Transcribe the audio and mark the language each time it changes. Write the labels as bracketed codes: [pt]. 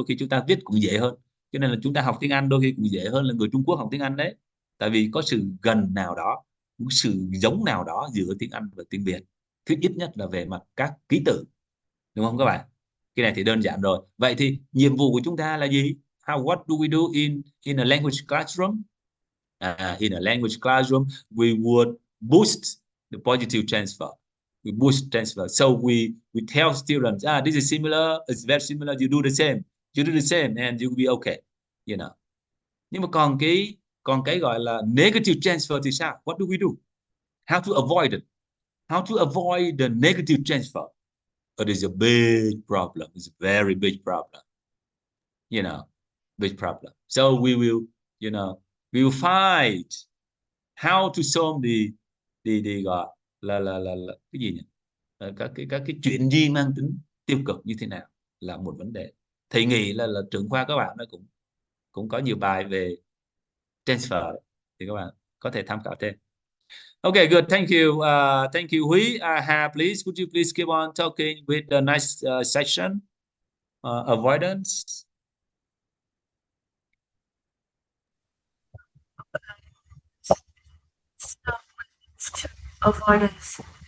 [vi] Đôi khi chúng ta viết cũng dễ hơn, cho nên là chúng ta học tiếng Anh đôi khi cũng dễ hơn là người Trung Quốc học tiếng Anh đấy, tại vì có sự gần nào đó, một sự giống nào đó giữa tiếng Anh và tiếng Việt, thứ ít nhất là về mặt các ký tự, đúng không các bạn? Cái này thì đơn giản rồi. Vậy thì nhiệm vụ của chúng ta là gì? [en] What do we do in a language classroom? In a language classroom, we would boost the positive transfer. We boost transfer. So we tell students, this is similar, it's very similar, you do the same and you'll be okay, [vi] Nhưng mà còn cái gọi là negative transfer thì sao? [en] What do we do? How to avoid it? How to avoid the negative transfer? It is a big problem. It's a very big problem. Big problem. So we will, we will find how to solve the [vi] gọi là cái gì nhỉ? Các cái chuyện gì mang tính tiêu cực như thế nào là một vấn đề. Thầy nghĩ là trưởng khoa các bạn nó cũng có nhiều bài về transfer, thì các bạn có thể tham khảo thêm. [en] Okay, good. Thank you. Thank you, Huy. Hà, please, could you please keep on talking with the next section, avoidance. Avoidance.